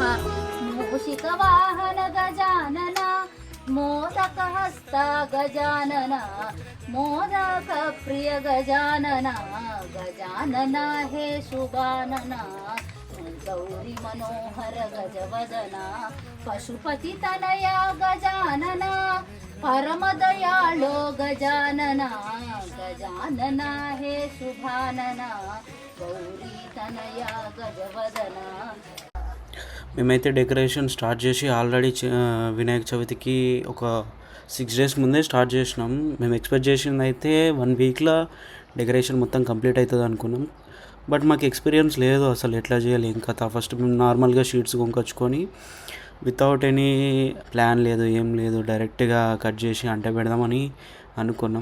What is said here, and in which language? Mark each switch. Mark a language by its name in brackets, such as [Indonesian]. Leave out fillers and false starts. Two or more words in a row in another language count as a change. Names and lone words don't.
[Marathi] मूषिकवाहन गजानन मोदकहस्त गजानन मोदक प्रिय गजानन गजानन हे शुभानन गौरी मनोहर गजवदना पशुपति तनया गजानन परम दयाळो गजानन गजानन हे शुभानन गौरी तनया गजवदना. [Telugu] మేమైతే [English] decoration start [Telugu] చేసి ఆల్రెడీ వినాయక చవితికి ఒక 6 days ముందే స్టార్ట్ చేసినాం. మేము ఎక్స్పెక్ట్ చేసింది అయితే 1 weekలో డెకరేషన్ మొత్తం కంప్లీట్ అవుతుంది అనుకున్నాం. బట్ మాకు ఎక్స్పీరియన్స్ లేదు అసలు ఎట్లా చేయాలి ఇంకా. ఫస్ట్ మేము నార్మల్గా షీట్స్ కొనుక్కొచ్చుకొని [English] without any plan [Telugu] లేదు, ఏం లేదు, డైరెక్ట్గా కట్ చేసి అంటే పెడదామని అనుకున్నాం.